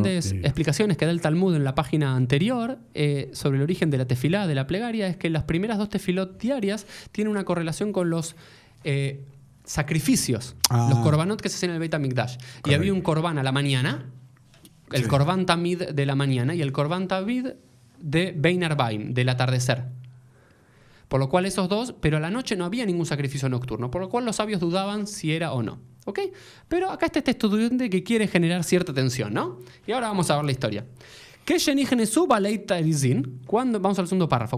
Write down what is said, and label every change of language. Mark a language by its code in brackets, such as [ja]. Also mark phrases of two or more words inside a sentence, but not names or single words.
[es] grandes idea. explicaciones que da el Talmud en la página anterior sobre el origen de la tefilá, de la plegaria, es que las primeras 2 tefilot diarias tienen una correlación con los sacrificios, los korbanot que se hacen en el Beit HaMikdash. Y Correcto. había un korban a la mañana, el Sí. [he] קרבן תמיד [es] de la mañana y el [he] קרבן תמיד [es] de [he] בין הערביים, [es] del atardecer. Por lo cual esos dos, pero a la noche no había ningún sacrificio nocturno, por lo cual los sabios dudaban si era o no. ¿Ok? Pero acá está este estudiante que quiere generar cierta tensión, ¿no? Y ahora vamos a ver la historia. Vamos al segundo párrafo.